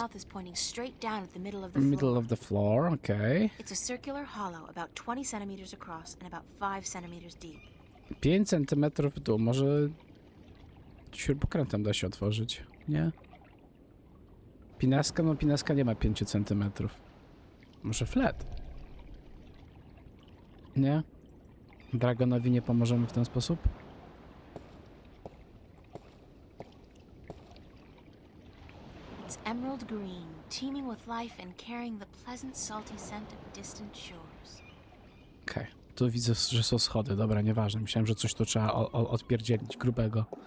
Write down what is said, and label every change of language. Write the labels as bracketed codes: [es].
[en] mouth is pointing straight down at the middle of the floor. Middle of the floor, okay. It's a circular hollow about 20 centimeters across and about 5 centimeters deep. [pl] 5 centymetrów w dół, może śrubokrętem da się otworzyć, nie? Pinaska? No pinaska nie ma 5 centymetrów. Może flet? Nie? Dragonowi nie pomożemy w ten sposób? [en] It's emerald green, teeming with life and carrying the pleasant, salty scent of distant shores. [pl] Okej, tu widzę, że są schody, dobra, nieważne. Myślałem, że coś tu trzeba odpierdzielić grubego.